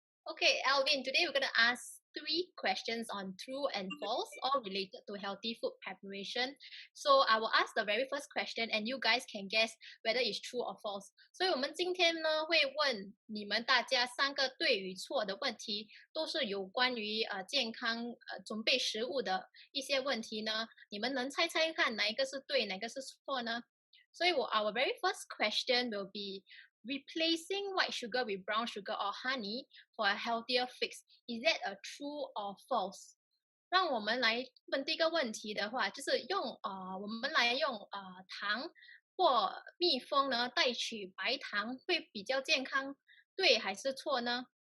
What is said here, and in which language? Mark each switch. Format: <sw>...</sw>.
<en>Okay, Alvin, today we're going to ask 3 questions on true and false, all related to healthy food preparation. So I will ask the very first question and you guys can guess whether it's true or false.</en> <zh>所以我们今天呢会问你们大家3个对与错的问题，都是有关于健康准备食物的一些问题呢。你们能猜猜看哪一个是对，哪个是错呢？</zh> <en>所以our very first question will be replacing white sugar with brown sugar or honey for a healthier fix. Is that a true or false?</en> <zh>让我们来问第一个问题的话，就是我们来用糖或蜜蜂呢代取白糖会比较健康，对还是错呢？</zh>